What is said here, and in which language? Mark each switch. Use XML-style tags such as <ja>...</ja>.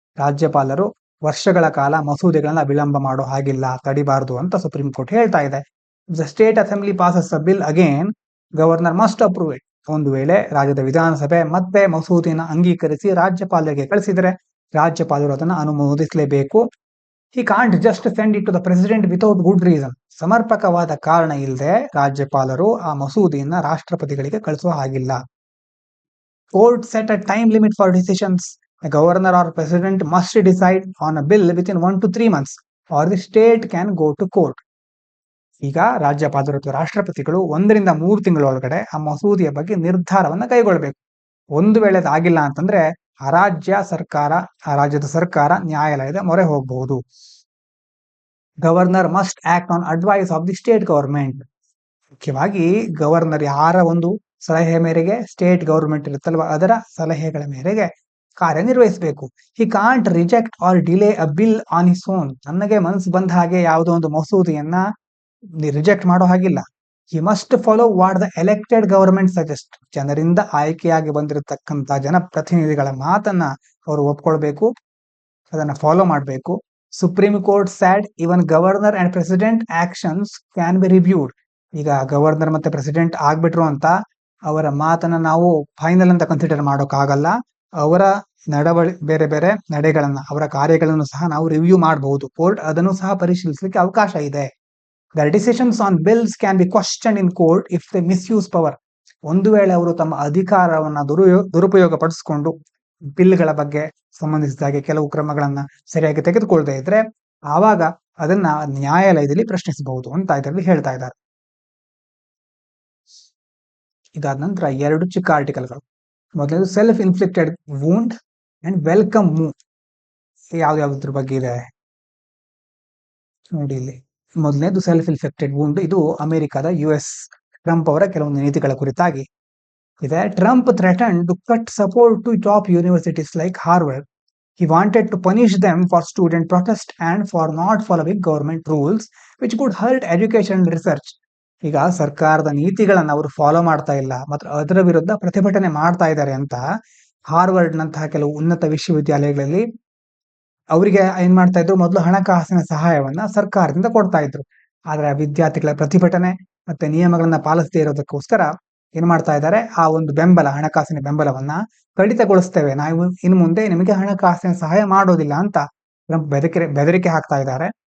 <kn>ರಾಜ್ಯಪಾಲರು ವರ್ಷಗಳ ಕಾಲ ಮಸೂದೆಗಳನ್ನ ವಿಳಂಬ ಮಾಡೋ ಹಾಗಿಲ್ಲ, ತಡಿಬಾರದು ಅಂತ ಸುಪ್ರೀಂ ಕೋರ್ಟ್ ಹೇಳ್ತಾ ಇದೆ.</kn> <en>The state assembly passes a bill again, governor must approve it.</en> <kn>ಒಂದು ವೇಳೆ ರಾಜ್ಯದ ವಿಧಾನಸಭೆ ಮತ್ತೆ ಮಸೂದೆಯನ್ನು ಅಂಗೀಕರಿಸಿ ರಾಜ್ಯಪಾಲರಿಗೆ ಕಳಿಸಿದರೆ ರಾಜ್ಯಪಾಲರು ಅದನ್ನು ಅನುಮೋದಿಸಲೇಬೇಕು.</kn> <en>He can't just send it to the president without good reason.</en> <kn>ಸಮರ್ಪಕವಾದ ಕಾರಣ ಇಲ್ಲದೆ ರಾಜ್ಯಪಾಲರು ಆ ಮಸೂದೆಯನ್ನ ರಾಷ್ಟ್ರಪತಿಗಳಿಗೆ ಕಳಿಸುವ ಹಾಗಿಲ್ಲ.</kn> <en>Court set a time limit for decisions. The governor or president must decide on a bill within 1 to 3 months or the state can go to court.</en> <kn>ಈಗ ರಾಜ್ಯಪಾಲರು ಅಥವಾ ರಾಷ್ಟ್ರಪತಿಗಳು 1 ರಿಂದ 3 ತಿಂಗಳೊಳಗಡೆ ಆ ಮಸೂದೆಯ ಬಗ್ಗೆ ನಿರ್ಧಾರವನ್ನ ಕೈಗೊಳ್ಳಬೇಕು. ಒಂದು ವೇಳೆ ಅದಾಗಿಲ್ಲ ಅಂತಂದ್ರೆ ಆ ರಾಜ್ಯದ ಸರ್ಕಾರ ನ್ಯಾಯಾಲಯದ ಮೊರೆ ಹೋಗಬಹುದು.</kn> <en>Governor must act on advice of the state government.</en> <kn>ಮುಖ್ಯವಾಗಿ ಗವರ್ನರ್ ಯಾರ ಒಂದು ಸಲಹೆ ಮೇರೆಗೆ ಸ್ಟೇಟ್ ಗವರ್ಮೆಂಟ್ ಇರುತ್ತಲ್ವ ಅದರ ಸಲಹೆಗಳ ಮೇರೆಗೆ ಕಾರ್ಯನಿರ್ವಹಿಸಬೇಕು.</kn> <en>He can't reject or delay a bill on his own.</en> <kn>ನನಗೆ ಮನಸ್ಸು ಬಂದ ಹಾಗೆ ಯಾವುದೋ ಒಂದು ಮಸೂದೆಯನ್ನ ರಿಜೆಕ್ಟ್ ಮಾಡೋ ಹಾಗಿಲ್ಲ.</kn> <en>He must follow what the elected government suggest.</en> <kn>ಜನರಿಂದ ಆಯ್ಕೆಯಾಗಿ ಬಂದಿರತಕ್ಕಂತ ಜನಪ್ರತಿನಿಧಿಗಳ ಮಾತನ್ನ ಅವರು ಒಪ್ಕೊಳ್ಬೇಕು, ಅದನ್ನ ಫಾಲೋ ಮಾಡಬೇಕು.</kn> <en>Supreme Court said even governor and president actions can be reviewed.</en> <kn>ಈಗ ಗವರ್ನರ್ ಮತ್ತೆ ಪ್ರೆಸಿಡೆಂಟ್ ಆಗ್ಬಿಟ್ರು ಅಂತ ಅವರ ಮಾತನ್ನ ನಾವು ಫೈನಲ್ ಅಂತ ಕನ್ಸಿಡರ್ ಮಾಡೋಕ್ಕಾಗಲ್ಲ. ಅವರ ಬೇರೆ ಬೇರೆ ನಡೆಗಳನ್ನ, ಅವರ ಕಾರ್ಯಗಳನ್ನು ಸಹ ನಾವು ರಿವ್ಯೂ ಮಾಡಬಹುದು. ಕೋರ್ಟ್ ಅದನ್ನು ಸಹ ಪರಿಶೀಲಿಸಲಿಕ್ಕೆ ಅವಕಾಶ ಇದೆ.</kn> <en>Their decisions on bills can be questioned in court if they misuse power.</en> <kn>ಒಂದು ವೇಳೆ ಅವರು ತಮ್ಮ ಅಧಿಕಾರವನ್ನ ದುರುಪಯೋಗ ಪಡಿಸಿಕೊಂಡು ಬಿಲ್ಗಳ ಬಗ್ಗೆ ಸಂಬಂಧಿಸಿದಾಗೆ ಕೆಲವು ಕ್ರಮಗಳನ್ನ ಸರಿಯಾಗಿ ತೆಗೆದುಕೊಳ್ಳದೆ ಇದ್ರೆ ಆವಾಗ ಅದನ್ನ ನ್ಯಾಯಾಲಯದಲ್ಲಿ ಪ್ರಶ್ನಿಸಬಹುದು ಅಂತ ಇದರಲ್ಲಿ ಹೇಳ್ತಾ ಇದ್ದಾರೆ. ಇದಾದ ನಂತರ 2 ಚಿಕ್ಕ ಆರ್ಟಿಕಲ್ಗಳು. ಮೊದಲನೇದು</kn> <en>Self inflicted wound and welcome move.</en> <kn>ಯಾವ್ದ್ರ ಬಗ್ಗೆ ಇದೆ ನೋಡಿ ಇಲ್ಲಿ. ಮೊದಲನೇದು</kn> <en>Self infected wound.</en> <kn>ಇದು ಅಮೆರಿಕದ US ಟ್ರಂಪ್ ಅವರ ಕೆಲವೊಂದು ನೀತಿಗಳ ಕುರಿತಾಗಿ ಇದೆ.</kn> <en>Trump threatened to cut support to top universities like Harvard. He wanted to punish them for student protest and for not following government rules which could hurt education and research.</en> <kn>ಈಗ ಸರ್ಕಾರದ ನೀತಿಗಳನ್ನ ಅವರು follow ಮಾಡ್ತಾ ಇಲ್ಲ ಮತ್ತು ಅದರ ವಿರುದ್ಧ ಪ್ರತಿಭಟನೆ ಮಾಡ್ತಾ ಇದ್ದಾರೆ ಅಂತ ಹಾರ್ವರ್ಡ್ ನಂತಹ ಕೆಲವು ಉನ್ನತ ವಿಶ್ವವಿದ್ಯಾಲಯಗಳಲ್ಲಿ ಅವರಿಗೆ ಏನ್ ಮಾಡ್ತಾ ಇದ್ರು, ಮೊದಲು ಹಣಕಾಸಿನ ಸಹಾಯವನ್ನ ಸರ್ಕಾರದಿಂದ ಕೊಡ್ತಾ ಇದ್ರು. ಆದ್ರೆ ವಿದ್ಯಾರ್ಥಿಗಳ ಪ್ರತಿಭಟನೆ ಮತ್ತೆ ನಿಯಮಗಳನ್ನ ಪಾಲಿಸದೇ ಇರೋದಕ್ಕೋಸ್ಕರ ಏನ್ ಮಾಡ್ತಾ ಇದ್ದಾರೆ, ಆ ಒಂದು ಹಣಕಾಸಿನ ಬೆಂಬಲವನ್ನ ಕಡಿತಗೊಳಿಸ್ತೇವೆ, ನಾವು ಇನ್ನು ಮುಂದೆ ನಿಮಗೆ ಹಣಕಾಸಿನ ಸಹಾಯ ಮಾಡೋದಿಲ್ಲ ಅಂತ ಬೆದರಿಕೆ ಹಾಕ್ತಾ ಇದ್ದಾರೆ.</kn>